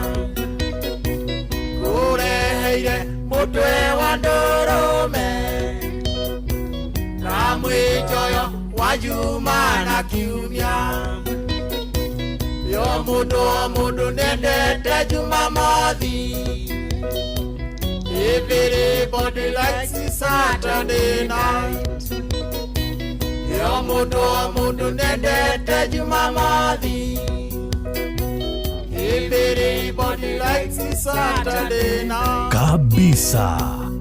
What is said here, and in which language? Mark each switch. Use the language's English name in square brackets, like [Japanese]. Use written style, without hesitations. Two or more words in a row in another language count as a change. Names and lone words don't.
[Kikuyu] Kureire mũtwe wa ndũrũme. Na mwĩjoyo wa Juma na Kiumia. Yo mũndũ nendete Jumamothi. [English] Everybody likes it Saturday night. [Kikuyu] Yo mũndũ nendete Jumamothi. [English] Everybody likes it Saturday night. [Kikuyu] Kabisa.